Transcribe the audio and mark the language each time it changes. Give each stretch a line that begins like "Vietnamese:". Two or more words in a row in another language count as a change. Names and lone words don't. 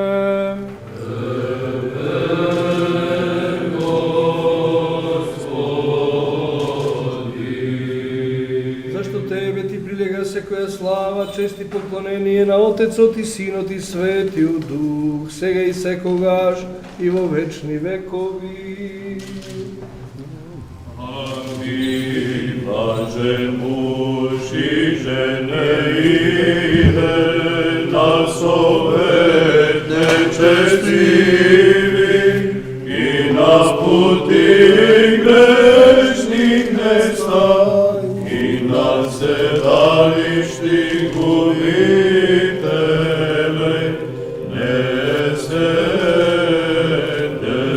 Macedonian: Зашто Тебе Ти прилега секоја слава, чест и поклонение на Отецот и Синот и Светиот Дух, сега и секогаш и во вечни векови. Амин.
Church Slavic: Блажен муж и жене иде на совет нечестиви и на пути грешних не стань и на седалищи губителей не седе.